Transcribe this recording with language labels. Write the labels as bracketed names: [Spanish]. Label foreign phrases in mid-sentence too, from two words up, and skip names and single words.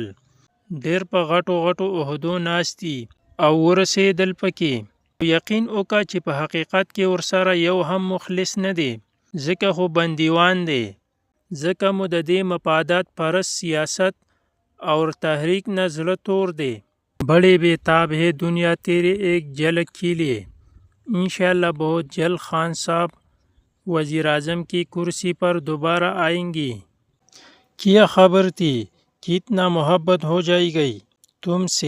[Pashto] ډېر په غټو غټو عهدو ناست دي او ورسېدل پکې. یقین وکړه چې په حقیقت کې ورسره یو هم مخلص نه دی. ځکه خو بندیوان دی. ځکه مو د دې مفادات پرست سیاست اور تحریک نه زړه تور دی. [Urdu] بڑے بیتاب ہے دنیا تیرے ایک جھلک کے لیے. انشاءاللہ بہت جلد خان صاحب وزیر اعظم کی کرسی پر دوبارہ آئیں گی. کیا خبر تھی کہ اتنا محبت ہو جائے گی تم سے.